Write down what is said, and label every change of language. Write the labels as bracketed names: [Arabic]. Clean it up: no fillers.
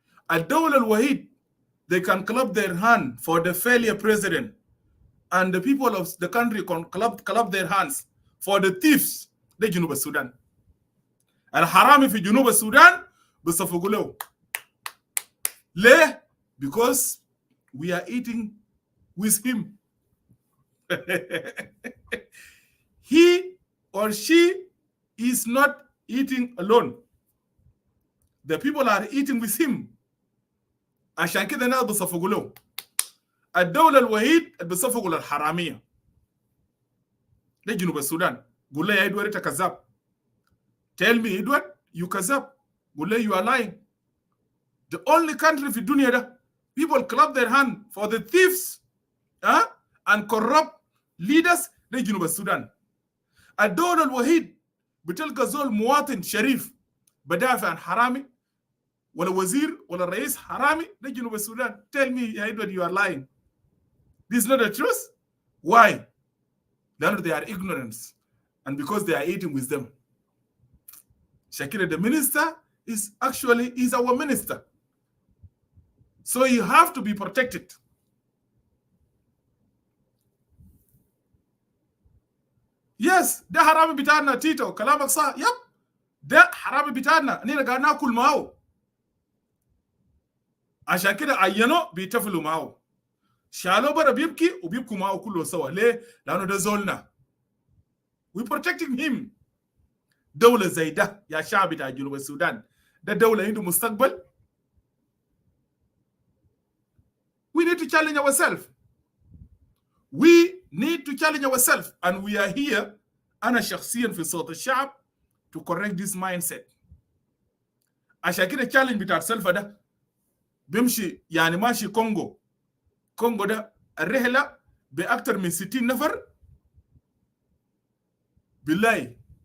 [Arabic] الدولة الوحيد [English] they can clap their hand for the failure president and the people of the country can clap their hands for the thieves. [Arabic] ده جنوب السودان. الحرامي في جنوب السودان بيصفقوا له. [English] ليه؟ Because we are eating with him. He or she is not eating alone. The people are eating with him. [Arabic] عشان كده الناس بيصفقوا له. الدولة الوحيد اللي بيصفقوا للحرامية ده جنوب السودان. قول له يا إدوارد أنت كذاب. [English] Tell me Edward you كذاب. [Arabic] قول له [English] you are lying. The only country [Arabic] في الدنيا ده [English] people clap their hand for the thieves and corrupt leaders [Arabic] ده جنوب السودان. الدولة الوحيد بتلقى زول مواطن شريف بدافع عن حرامي ولا وزير ولا رئيس حرامي ده جنوب السودان. [English] Tell me يا Edward you are lying. This is not the truth. Why? They are ignorance and because they are eating with them. Shakira the minister is our minister. So you have to be protected. [Arabic] Yes, ده حرامي بتاعنا تيتو كلامك صح. يب ده حرامي بتاعنا نحن قاعد ناكل معه. عشان كده عينوا بيتفلوا معه، شالوا برا بيبكي وبيبكوا معه كله سوا. ليه؟ لانه ده زولنا. [English] we protecting him. [Arabic] دولة زي ده يا شعب بتاع جنوب السودان، ده دولة عنده مستقبل. [English] we need to challenge ourselves. We need to challenge ourselves, and we are here. [Arabic] أنا شخصيا في صوت الشعب [English] to correct this mindset. [Arabic] عشان كده [English] challenge [Arabic] بتاع سلفا ده بيمشي يعني ماشي كونغو ده الرحلة بأكثر من 60 نفر بالله.